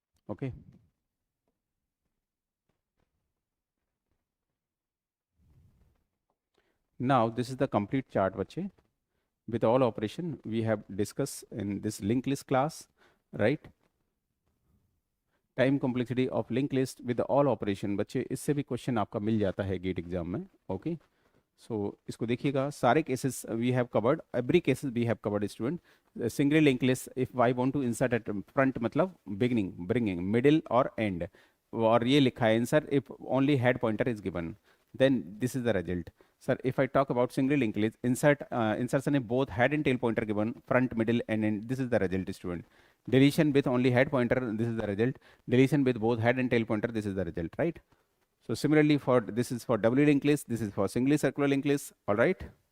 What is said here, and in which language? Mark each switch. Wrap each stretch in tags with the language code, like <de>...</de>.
<en>Okay. Now this is the complete chart,</en> <hi>bache.</hi> <en>With all operation we have discussed in this linked list class, right? Time complexity of link list with all operation,</en> <hi>बच्चे इससे भी question आपका मिल जाता है gate exam में.</hi> <en>okay,</en> <hi>सो इसको देखिएगा. सारे</hi> <en>Cases we have covered, every cases we have covered student. Single link list if I want to insert at front</en> <hi>मतलब</hi> <en>beginning, bringing, middle और end,</en> <hi>और ये लिखा है</hi> <en>Insert if only head pointer is given, then this is the result. Sir, if I talk about single linked list, insertion if both head and tail pointer given, front, middle, and end, this is the result, student. Deletion with only head pointer, this is the result. Deletion with both head and tail pointer, this is the result, right? So similarly for this is for doubly linked list, this is for singly circular linked list, all right?</en>